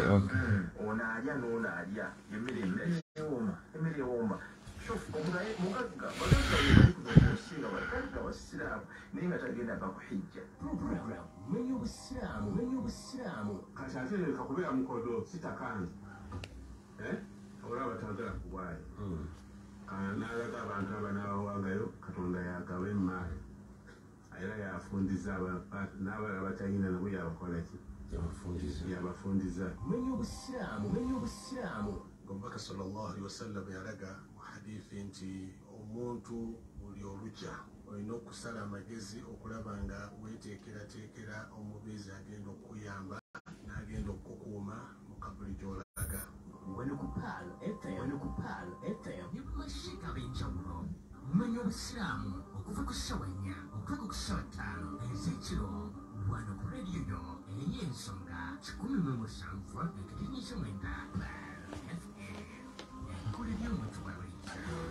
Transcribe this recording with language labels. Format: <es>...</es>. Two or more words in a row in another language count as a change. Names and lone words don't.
<lg>Onalya n'onalya emmere ewomba mugagga bagagga abasiraamu naye nga tagendanga ku hijja menya obusiraamu kati ate leka kubeera mukodo sitakanze olaba batagala kuwaayo n'alaga abantu abanaabawangayo katonda yagaba emaali era yafundiza n'abalala batalina nabo yabakolaki yabafundiza menya obusiraamu omubaka</lg> <ar>صلى الله عليه وسلم</ar> <lg>yalaga mu hadithi nti omuntu buli olukya olina okusala amagezi okulaba nga weteekerateekera omubeezi agenda okuyamba n'agenda okukuuma mu kabuli gy'olaga wano ku Paal FM y'amashika ab'enjawulo menya obusiraamu okuva ku ssaawa 4 okutuuka ku ssaawa 5 ez'ekiro wano ku rediyo yo ey'ensonga 107.9 Paal FM enkulu y'omuntu wabulijjo.</lg>